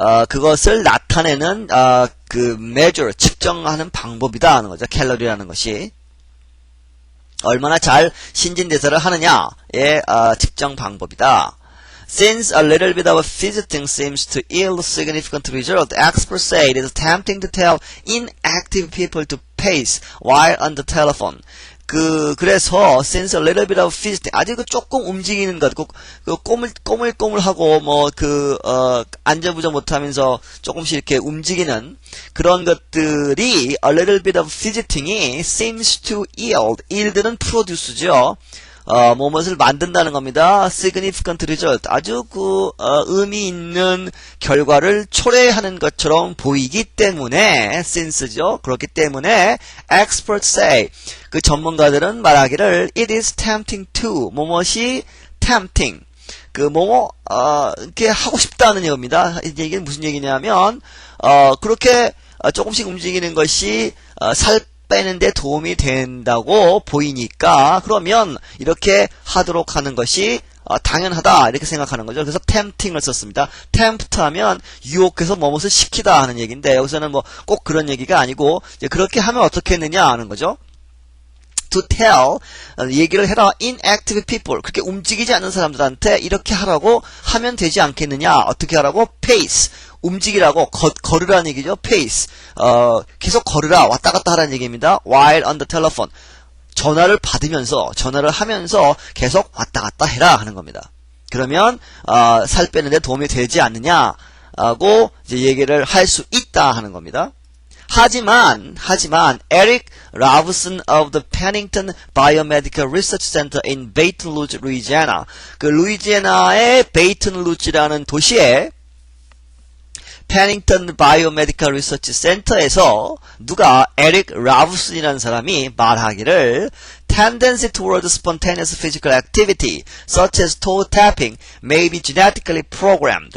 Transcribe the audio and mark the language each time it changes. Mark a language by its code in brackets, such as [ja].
[ko] 그것을 나타내는 measure 측정하는 방법이다 하는 거죠. 칼로리라는 것이. 얼마나 잘 신진대사를 하느냐의 측정 방법이다. [en] Since a little bit of fidgeting seems to yield significant result, experts say it is tempting to tell inactive people to pace while on the telephone. [ko] 그래서 [en] since a little bit of fidgeting [ko] 아주 조금 움직이는 것, 꼬물꼬물하고 안절부절 못하면서 조금씩 이렇게 움직이는 그런 것들이 [en] a little bit of fidgeting [ko] 이 [en] seems to yield [ko] 는 produce죠. 무엇을 만든다는 겁니다. [en] significant result. [ko] 아주 의미 있는 결과를 초래하는 것처럼 보이기 때문에, since죠. 그렇기 때문에, [en] experts say. [ko] 그 전문가들은 말하기를, [en] it is tempting to. [ko] 무엇이 tempting. 이렇게 하고 싶다는 얘기입니다. 이게 무슨 얘기냐면, 그렇게 조금씩 움직이는 것이, 살 빼는데 도움이 된다고 보이니까 그러면 이렇게 하도록 하는 것이 당연하다 이렇게 생각하는 거죠. 그래서 tempting을 썼습니다. tempt 하면 유혹해서 무엇을 시키다 하는 얘기인데 여기서는 꼭 그런 얘기가 아니고 이제 그렇게 하면 어떻게 했느냐 하는 거죠. [en] to tell [ko] 얘기를 해라 [en] inactive people [ko] 그렇게 움직이지 않는 사람들한테 이렇게 하라고 하면 되지 않겠느냐. 어떻게 하라고? pace 움직이라고 걸으라는 얘기죠. pace 계속 걸으라 왔다 갔다 하라는 얘기입니다. [en] while on the telephone [ko] 전화를 하면서 계속 왔다 갔다 해라 하는 겁니다. 그러면 살 빼는데 도움이 되지 않느냐고 이제 얘기를 할 수 있다 하는 겁니다. [en] 하지만 에릭 라브슨 of the Pennington Biomedical Research Center in Baton Rouge, 루이지애나 그 루이지애나의 베이튼 루지라는 도시에 Pennington Biomedical Research Center에서 [ko] 누가 에릭 라브슨이라는 사람이 말하기를 [en] tendency toward spontaneous physical activity such as toe tapping may be genetically programmed.